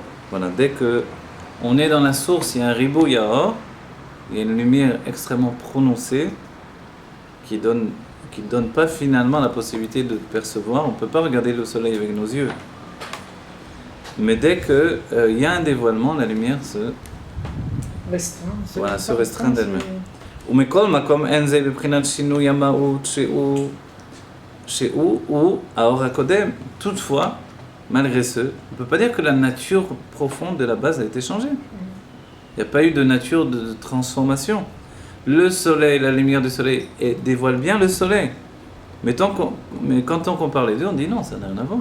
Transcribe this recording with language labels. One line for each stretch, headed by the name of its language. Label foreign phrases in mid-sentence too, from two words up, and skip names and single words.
French: Voilà, dès que on est dans la source, il y a un
Hebrew: ריבוי האור,
French: il y a une lumière extrêmement prononcée, qui donne pas finalement la possibilité de percevoir. On ne peut pas regarder le soleil avec nos yeux. Mais dès qu'il y a un dévoilement, la lumière se restreint d'elle-même.
Hebrew: ומכל מקום אין זה בבחינת שינוי המהות שהוא האור הקודם.
French: Toutefois, malgré ce, on ne peut pas dire que la nature profonde de la base a été changée. Il n'y a pas eu de nature de transformation. Le soleil, la lumière du soleil dévoile bien le soleil. Mais quand on compare les deux, on dit non, ça n'a rien à voir.